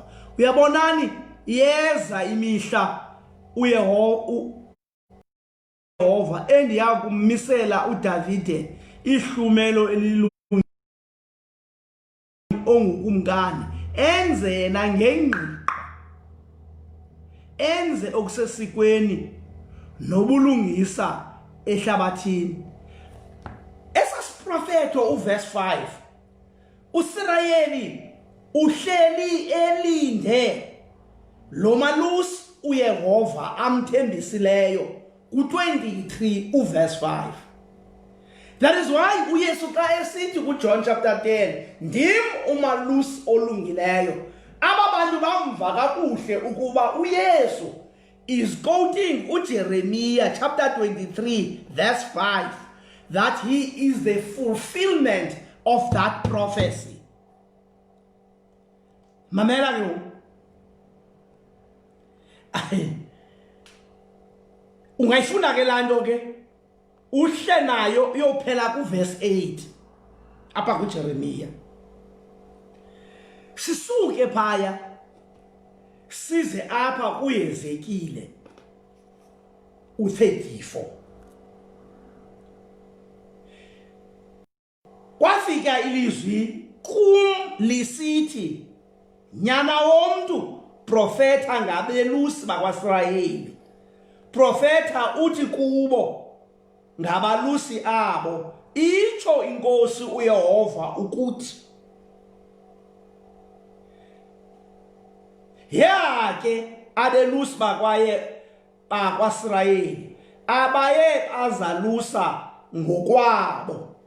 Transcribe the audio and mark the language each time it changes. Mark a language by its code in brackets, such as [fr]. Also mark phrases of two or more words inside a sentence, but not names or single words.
[xh] Uyabonani, yeza imihla uYehova endiya kummisela uDavide ihlumelo elilungileyo ongukumkani, enze yena ngengqiqo, enze okusesikweni nobulungisa ehlabathini. Esasiprofeto uverse 5, uSirayeli uhleli elinde lo malusi uYehova amthembisileyo ku-23 uverse 5. [en] That is why [xh] uYesu xa esithi kuJohn [en] chapter 10, [xh] ndim umalusi olungileyo, aba bantu bamva kakuhle ukuba uYesu [en] is quoting uJeremiah chapter 23 verse 5, that he is the fulfillment of that prophecy. [xh] Mamela yo. Ungayifunda ke lanto ke uhle nayo uyophela ku verse 8 apha kuJeremiah. Sisuke phaya size apha kuEzekiel u34. Kwafika ilizwi kum lisithi, nyana womntu, profeta ngabelusi bakwaIsrayeli, profeta uthi kubo ngabalusi abo, itsho inkosi uYehova ukuthi, yake abelusi bakwaIsrayeli abaye bazalusa ngokwabo.